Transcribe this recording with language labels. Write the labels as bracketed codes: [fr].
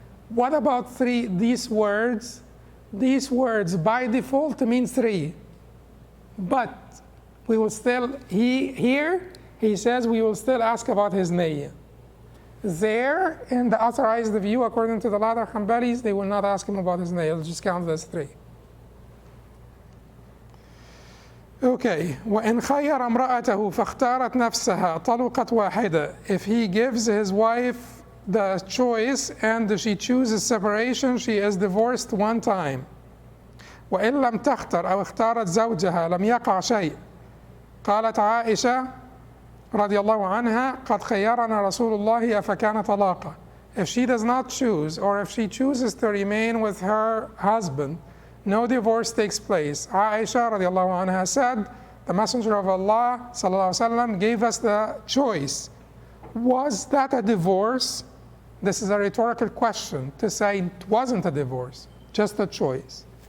[en] What about these words? These words by default mean 3. But we will still, here he says we will still ask about his niyyah. There, in the authorized view, according to the latter Hanbalis, they will not ask him about his niyyah, they'll just count it as 3. [ar] Okay, وَإِنْ خَيَّرَ امْرَأَتَهُ فَاخْتَارَتْ نَفْسَهَا طَلُقَتْ وَاحِدَةً. [en] If he gives his wife the choice and she chooses separation, she is divorced 1 time. [ar] وإن لم تختر أو اختارت زوجها لم يقع شيء. قالت عائشة رضي الله عنها قد خيرنا رسول الله أفكان طلاقا. [en] If she does not choose, or if she chooses to remain with her husband, no divorce takes place. Aisha [ar] رضي الله عنها [en] said, the Messenger of Allah [ar] صلى الله عليه وسلم [en] gave us the choice. Was that a divorce? This is a rhetorical question to say it wasn't a divorce, just a choice.